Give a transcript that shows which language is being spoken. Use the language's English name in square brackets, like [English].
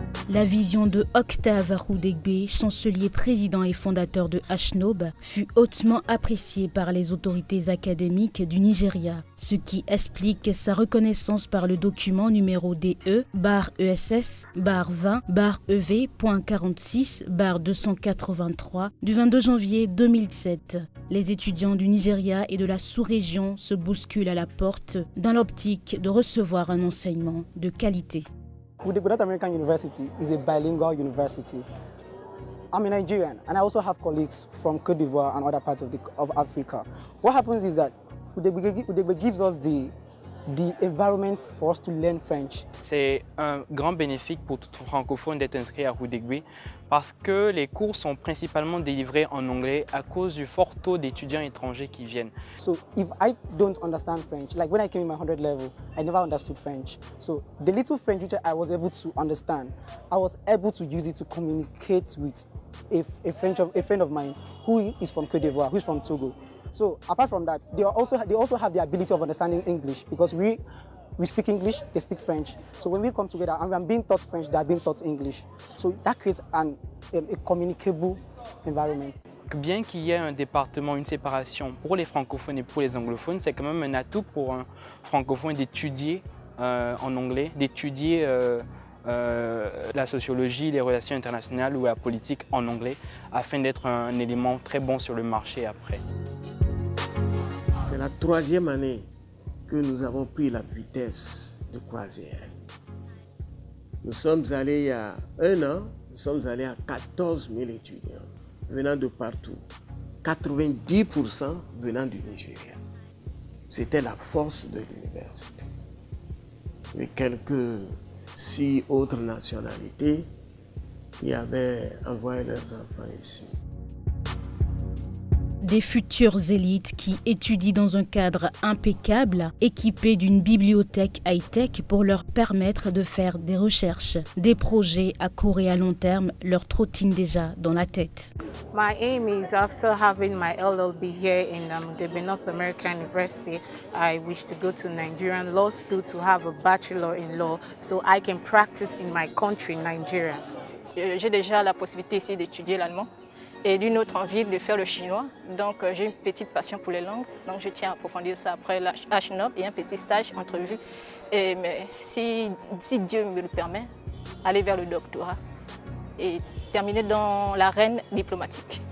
[French] La vision de Octave Arudegbe, chancelier président et fondateur de HNOB, fut hautement appréciée par les autorités académiques du Nigeria, ce qui explique sa reconnaissance par le document numéro DE/ESS/20.46/283 du 22 janvier 2007. Les étudiants du Nigeria et de la sous-région se bousculent à la porte dans l'optique de recevoir un enseignement de qualité. [English] Udegbe North American University is a bilingual university. I'm a Nigerian and I also have colleagues from Côte d'Ivoire and other parts of Africa. What happens is that Udegbe gives us the environment for us to learn French. [French] C'est un grand bénéfice pour tout francophone d'être inscrit à Udegbe parce que les cours sont principalement délivrés en anglais à cause du fort taux d'étudiants étrangers qui viennent. [English] So if I don't understand French, like when I came in my 100 level, I never understood French. So the little French which I was able to understand, I was able to use it to communicate with a friend of mine who is from Côte d'Ivoire, who is from Togo. So apart from that, they also have the ability of understanding English because we speak English, they speak French. So when we come together and I'm being taught French, they are being taught English. So that creates a communicable environment. [French] Bien qu'il y ait un département, une séparation pour les francophones et pour les anglophones, c'est quand même un atout pour un francophone d'étudier en anglais, d'étudier la sociologie, les relations internationales ou la politique en anglais afin d'être un élément très bon sur le marché après. C'est la 3e année que nous avons pris la vitesse de croisière. Nous sommes allés il y a 1 an, nous sommes allés à 14 000 étudiants venant de partout, 90% venant du Nigeria. C'était la force de l'université. Et quelques 6 autres nationalités qui avaient envoyé leurs enfants ici. Des futures élites qui étudient dans un cadre impeccable, équipés d'une bibliothèque high-tech pour leur permettre de faire des recherches. Des projets à court et à long terme leur trottinent déjà dans la tête. [English] My aim is after having my LLB here in the North American University, I wish to go to Nigerian law school to have a bachelor in law so I can practice in my country, Nigeria. [French] J'ai déjà la possibilité ici d'étudier l'allemand et d'une autre envie de faire le chinois. Donc j'ai une petite passion pour les langues, donc je tiens à approfondir ça après la HNOB et un petit stage entrevue. Mais si Dieu me le permet, aller vers le doctorat et terminer dans l'arène diplomatique.